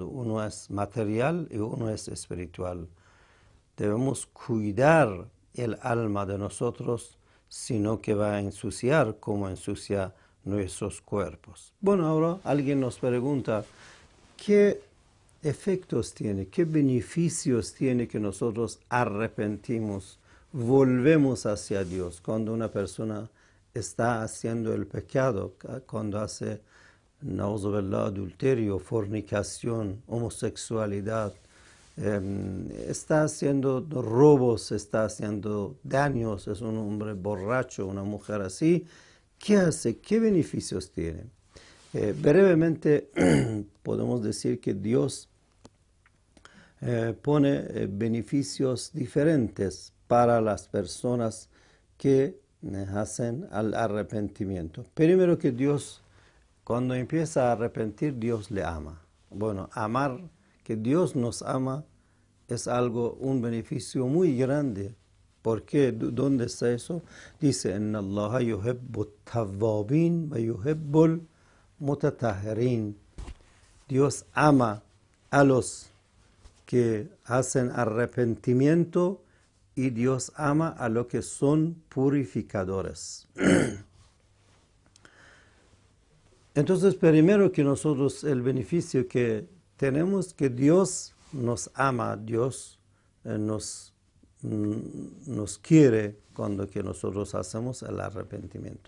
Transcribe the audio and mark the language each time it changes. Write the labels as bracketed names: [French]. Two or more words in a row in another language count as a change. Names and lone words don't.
[Spanish] Uno es material y uno es espiritual. Debemos cuidar el alma de nosotros, sino que va a ensuciar como ensucia nuestros cuerpos. Bueno, ahora alguien nos pregunta, ¿qué efectos tiene, qué beneficios tiene que nosotros arrepentimos, volvemos hacia Dios? Cuando una persona está haciendo el pecado, cuando hace, [Arabic] نعوذ بالله, [Spanish] adulterio, fornicación, homosexualidad, está haciendo robos, está haciendo daños, es un hombre borracho, una mujer así, ¿qué hace? ¿Qué beneficios tiene? Brevemente podemos decir que Dios pone beneficios diferentes para las personas que hacen el arrepentimiento. Primero que Dios, cuando empieza a arrepentir, Dios le ama. Bueno, amar, que Dios nos ama, es algo, un beneficio muy grande. ¿Por qué? ¿Dónde está eso? Dice, [Arabic] إن الله يحب التوابين ويحب المتطهرين. [Spanish] Dios ama a los que hacen arrepentimiento y Dios ama a los que son purificadores. Entonces, primero que nosotros, el beneficio que tenemos, que Dios nos ama, Dios nos quiere cuando que nosotros hacemos el arrepentimiento.